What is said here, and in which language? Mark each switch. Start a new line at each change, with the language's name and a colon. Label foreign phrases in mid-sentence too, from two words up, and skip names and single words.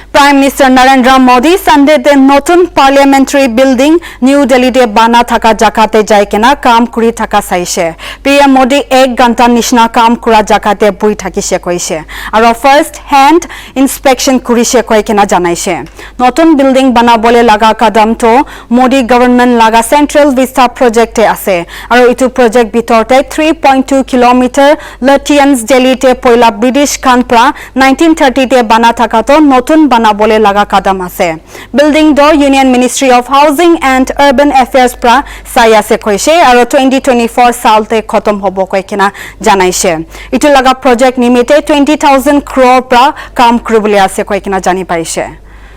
Naga Pidgin: Prime Minister Narendra Modi Sunday the Notun Parliamentary Building New Delhi de bana thaka jakate jai kena kam kuri thaka saise. PM Modi 1 ghanta nishna kam kura jakate bui thakise koise. Aro
English: first hand inspection
Naga Pidgin: kurise koi kena janaise. Notun building banabole laga kadam to Modi government laga Central Vista project e ase. Aro itu project bitorte 3.2 km Lutyens Delhi te poila British Kanpra 1930 te bana thaka to notun bole laga kadam ase. Building do Union Ministry of Housing and Urban Affairs pra saya se koise aro 2024 salte khotom hobo koi kena janaise. Itu laga project nimite 20,000 crore pra kam kuribole ase koi kena jani paise.